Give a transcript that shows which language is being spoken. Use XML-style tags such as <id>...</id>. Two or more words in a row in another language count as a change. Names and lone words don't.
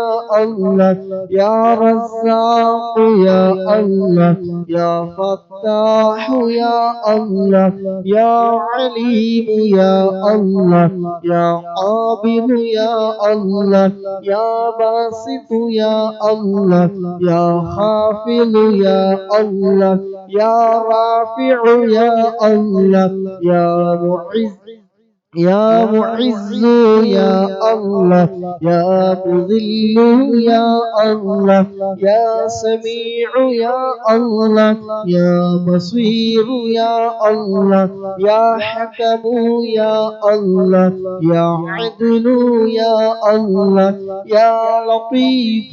<ar>الله يا رزاق يا الله يا فتاح يا الله يا عليم يا الله يا قابض يا الله يا باسط يا الله يا خافض يا الله يا رافع يا الله يا معز يا معز يا الله يا مذل يا الله يا سميع يا الله يا بصير يا الله يا حكم يا الله يا عدل يا الله يا لطيف</ar>